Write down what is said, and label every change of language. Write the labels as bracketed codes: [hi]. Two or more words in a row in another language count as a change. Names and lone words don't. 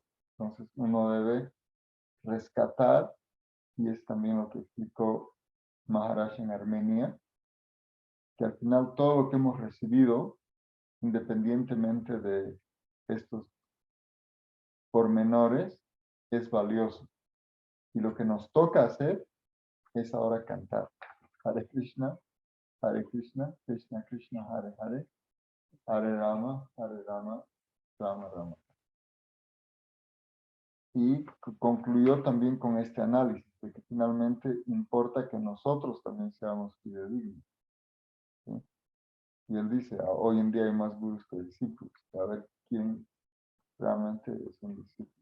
[es] Entonces uno debe rescatar, y es también lo que explicó Maharaj en Armenia, que al final todo lo que hemos recibido, independientemente de estos pormenores, es valioso. Y lo que nos toca hacer es ahora cantar. Hare Krishna, Krishna Krishna, Hare Hare, Hare Rama, Rama, Rama. Y concluyó también con este análisis, de que finalmente importa que nosotros también seamos fidedignos. ¿Sí? Y él dice, hoy en día hay más gurús que discípulos, a ver quién realmente es un discípulo.